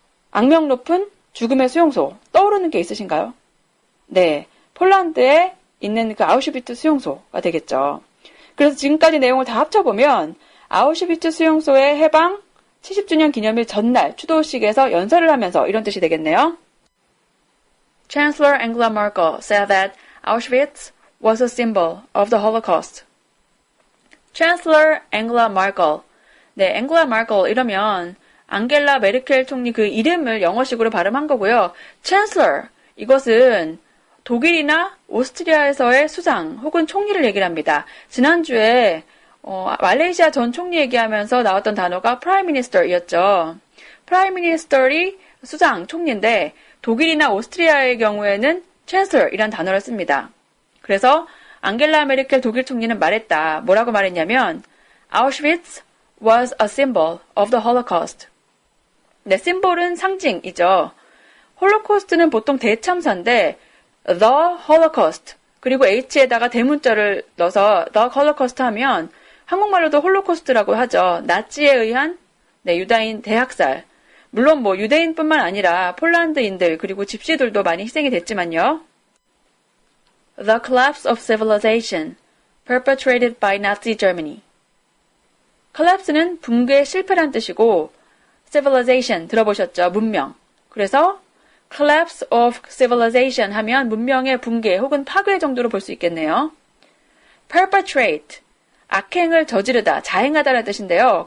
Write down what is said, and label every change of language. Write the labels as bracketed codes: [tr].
[ko] 악명 높은 죽음의 수용소 떠오르는 게 있으신가요? 네, 폴란드에 있는 그 아우슈비츠 수용소가 되겠죠. 그래서 지금까지 내용을 다 합쳐보면 아우슈비츠 수용소의 해방 70주년 기념일 전날 추도식에서 연설을 하면서 이런 뜻이 되겠네요. [en] Chancellor Angela Merkel said that Auschwitz was a symbol of the Holocaust. Chancellor Angela Merkel. [ko] 네, 앵글라 마르켈 이러면 앙겔라 메르켈 총리 그 이름을 영어식으로 발음한 거고요. Chancellor, 이것은 독일이나 오스트리아에서의 수장 혹은 총리를 얘기를 합니다. 지난주에 말레이시아 전 총리 얘기하면서 나왔던 단어가 Prime Minister이었죠. Prime Minister이 수장, 총리인데 독일이나 오스트리아의 경우에는 Chancellor이란 단어를 씁니다. 그래서 앙겔라 메르켈 독일 총리는 말했다. 뭐라고 말했냐면 [en] Auschwitz was a symbol of the Holocaust. [ko] 네, 심볼은 상징이죠. 홀로코스트는 보통 대참사인데 the Holocaust 그리고 H에다가 대문자를 넣어서 the Holocaust 하면 한국말로도 홀로코스트라고 하죠. 나치에 의한 유다인 대학살. 물론 뭐 유대인뿐만 아니라 폴란드인들 그리고 집시들도 많이 희생이 됐지만요. [en] The collapse of civilization perpetrated by Nazi Germany. [ko] collapse는 붕괴 실패란 뜻이고 civilization 들어보셨죠? 문명. 그래서 collapse of civilization 하면 문명의 붕괴 혹은 파괴 정도로 볼 수 있겠네요. perpetrate, 악행을 저지르다, 자행하다라는 뜻인데요.